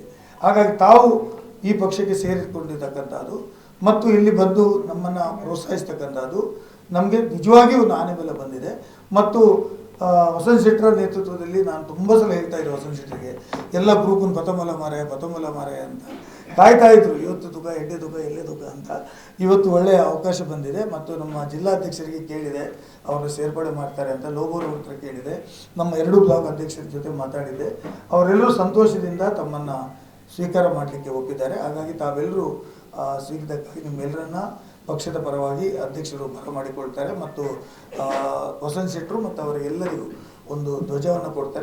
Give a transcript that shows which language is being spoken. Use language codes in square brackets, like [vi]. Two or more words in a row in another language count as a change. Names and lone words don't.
[kn] ಹಾಗಾಗಿ ತಾವು ಈ ಪಕ್ಷಕ್ಕೆ ಸೇರಿಕೊಂಡಿರ್ತಕ್ಕಂಥದ್ದು ಮತ್ತು ಇಲ್ಲಿ ಬಂದು ನಮ್ಮನ್ನು ಪ್ರೋತ್ಸಾಹಿಸ್ತಕ್ಕಂಥದ್ದು ನಮಗೆ ನಿಜವಾಗಿಯೂ ಒಂದು ಆನೆ ಬಲ ಬಂದಿದೆ. ಮತ್ತು ವಸಂತ್ ಶೆಟ್ಟರ ನೇತೃತ್ವದಲ್ಲಿ ನಾನು ತುಂಬ ಸಲ ಹೇಳ್ತಾ ಇದ್ದೆ ವಸಂತ್ ಶೆಟ್ಟರಿಗೆ, ಎಲ್ಲ ಗ್ರೂಪನ್ನು ಪತಮಲ ಮಾರಾಯ ಅಂತ ಕಾಯ್ತಾ ಇದ್ರು, ಇವತ್ತು ತುಕ ಎಡ್ಡೆ ತುಕ ಎಲ್ಲೇ ತುಕ ಅಂತ. ಇವತ್ತು ಒಳ್ಳೆಯ ಅವಕಾಶ ಬಂದಿದೆ. ಮತ್ತು ನಮ್ಮ ಜಿಲ್ಲಾಧ್ಯಕ್ಷರಿಗೆ ಕೇಳಿದೆ, ಅವರು ಸೇರ್ಪಡೆ ಮಾಡ್ತಾರೆ ಅಂತ. ಲೋಬೋರ್ ಹತ್ರ ಕೇಳಿದೆ, ನಮ್ಮ 2 ಬ್ಲಾಕ್ ಅಧ್ಯಕ್ಷರ ಜೊತೆ ಮಾತಾಡಿದೆ, ಅವರೆಲ್ಲರೂ ಸಂತೋಷದಿಂದ ತಮ್ಮನ್ನು ಸ್ವೀಕಾರ ಮಾಡಲಿಕ್ಕೆ ಒಪ್ಪಿದ್ದಾರೆ. ಹಾಗಾಗಿ ತಾವೆಲ್ಲರೂ ಸ್ವೀಕೃತಕ್ಕಾಗಿ ನಿಮ್ಮೆಲ್ಲರನ್ನ ಪಕ್ಷದ ಪರವಾಗಿ ಅಧ್ಯಕ್ಷರು ಬರಮಾಡಿಕೊಳ್ತಾರೆ ಮತ್ತು ವಸಂತ್ ಶೆಟ್ಟರು ಮತ್ತು ಅವರಿಗೆಲ್ಲರಿಗೂ ಒಂದು ಧ್ವಜವನ್ನು ಕೊಡ್ತಾರೆ.